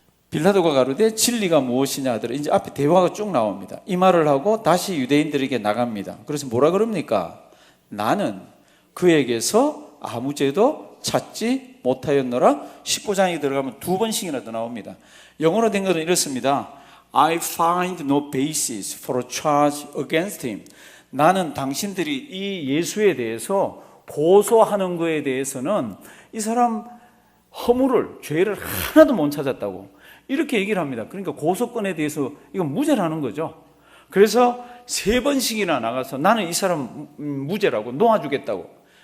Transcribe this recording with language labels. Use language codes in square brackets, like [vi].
[ko] 빌라도가 가로되 진리가 무엇이냐 하더라. 이제 앞에 대화가 쭉 나옵니다. 이 말을 하고 다시 유대인들에게 나갑니다. 그래서 뭐라 그럽니까? 나는 그에게서 아무 죄도 찾지 못하였노라. 19장에 들어가면 2번씩이나 더 나옵니다. 영어로 된 것은 이렇습니다. [en] I find no basis for a charge against him. [ko] 나는 당신들이 이 예수에 대해서 고소하는 것에 대해서는 이 사람 허물을, 죄를 하나도 못 찾았다고 이렇게 얘기를 합니다. 그러니까 고소건에 대해서 이건 무죄라는 거죠. 그래서 3번씩이나 나가서 나는 이 사람 무죄라고 놓아주겠다고.